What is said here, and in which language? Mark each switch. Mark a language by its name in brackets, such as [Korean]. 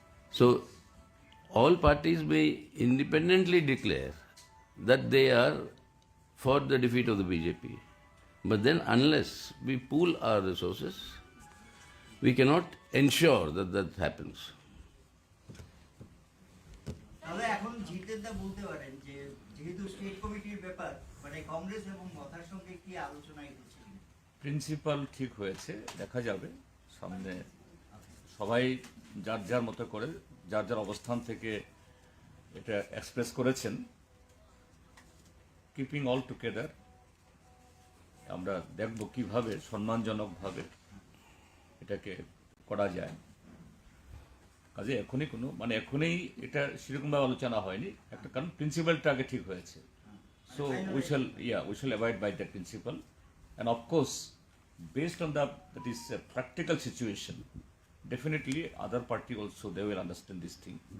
[English] So all parties may independently declare that they are for the defeat of the BJP. But then unless we pool our resources, we cannot ensure that that happens. [Bangla] তাহলে এখন জিতেন দা বলতে পারেন যে যেহেতু state কমিটির ব্যাপার মানে কংগ্রেস এবং মথার সঙ্গে কি আলোচনায় হচ্ছে প্রিন্সিপাল ঠিক হয়েছে, দেখা যাবে সামনে। সবাই যার যার মতো করে যার যার অবস্থান থেকে এটা এক্সপ্রেস করেছেন। [English] keeping all together [Bangla] আমরা দেখব কিভাবে সম্মানজনকভাবে এটাকে করা যায়। কাজে এখনই কোনো মানে এখনই এটা সেরকমভাবে আলোচনা হয়নি, একটা কারণ প্রিন্সিপালটা আগে ঠিক হয়েছে। [English] So we shall abide by that principle, and of course, based on that is a practical situation, definitely other party also they will understand this thing.